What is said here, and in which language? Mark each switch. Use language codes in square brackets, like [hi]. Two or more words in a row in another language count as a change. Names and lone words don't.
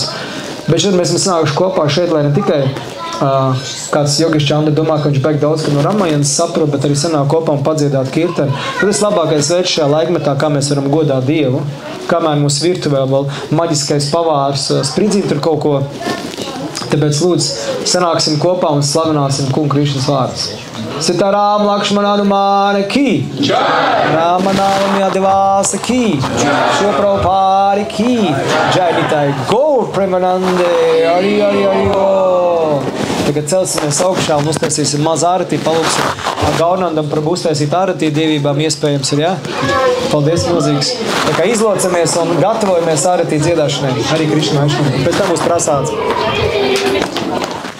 [lv] Bet šodien mēs sanākuši kopā šeit, lai ne tikai kāds Jogišs Čanda domā, ka viņš beig daudz, ka no Ramajanas saprot, bet arī sanāk kopā un padziedāt kirtani. Tad tas labākais veids šajā laikmetā, kā mēs varam godāt Dievu, kamēr mūsu virtuvē vēl maģiskais pavārs spridzīt tur kaut ko. Tāpēc lūdzu, sanāksim kopā un slavināsim kungu Krišnas vārdus. [sa] सीताराम लक्ष्मण हनुमान की राम नवमी अधिवास की श्री प्रभुपाद की जय निताई गौर प्रेमानन्दे हरि हरि हरि ओ. [lv] Tagad celsimies augšā un uztaisīsim mazu ārati, palūksim Gaurnandam Prabhu uztaisīt ārati, dievībām iespējams ir, jā? Paldies, milzīgs. Tā kā izlocamies un gatavojamies ārati dziedāšanai. Arī Krišna Vaišnava. Pēc tam būs prasāts.